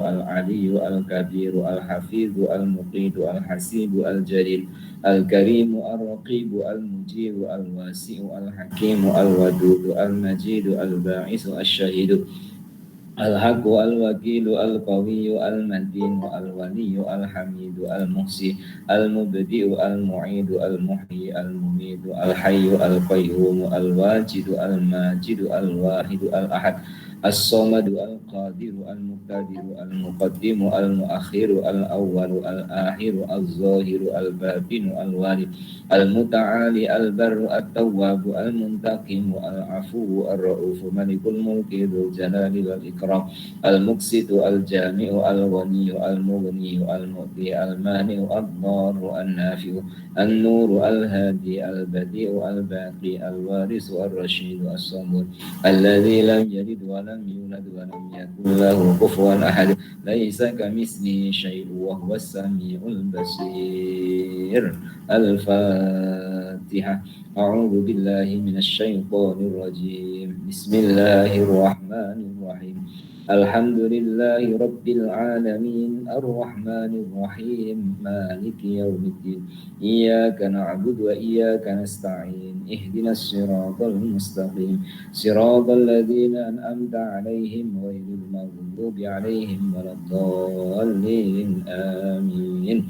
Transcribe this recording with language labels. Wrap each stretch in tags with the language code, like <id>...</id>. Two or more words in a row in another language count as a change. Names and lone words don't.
<ar>العلي الكبير الحفيظ المقيت الحسيب الجليل الكريم الرقيب المجيب الواسع الحكيم الودود المجيد الباعث الشهيد الحق الوكيل القوي المتين الولي الحميد المحصي المبدئ المعيد المحيي المميت الحي القيوم الواجد الماجد الواحد الأحد الصمد القادر المقتدر المقدم المؤخر الأول الآخر الظاهر الباطن الوالي المتعالي البر التواب المنتقم العفو الرؤوف مالك الملك ذو الجلال والإكرام المقسط الجامع الغني المغني المعطي المانع الضار النافع النور الهادي البديع الباقي الوارث الرشيد الصمد الذي لم يلد ولم يولد ولم يكن له كفوا أحد ليس كمثله شيء وهو السميع البصير. Al-Fatihah. أعوذ بالله من الشيطان الرجيم. بسم الله الرحمن الرحيم الحمد لله رب العالمين الرحمن الرحيم مالك يوم الدين إياك نعبد وإياك نستعين اهدنا الصراط المستقيم صراط الذين أنعمت عليهم غير المغضوب عليهم ولا الضالين آمين.</ar>